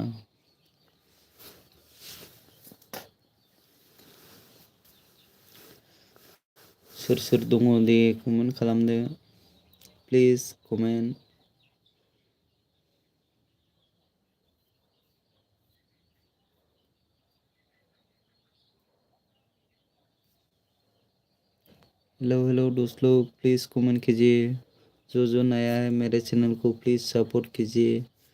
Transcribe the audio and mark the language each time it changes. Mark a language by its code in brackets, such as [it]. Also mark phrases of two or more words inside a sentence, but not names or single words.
[brx] सोर सोर दङ दे कमेन्ट खालामदो, [en] please comment. [hi] हेलो हेलो दोस्त लोग, [en] please comment [hi] कीजिए। जो नया है मेरे चैनल को [en] please support [hi] कीजिए।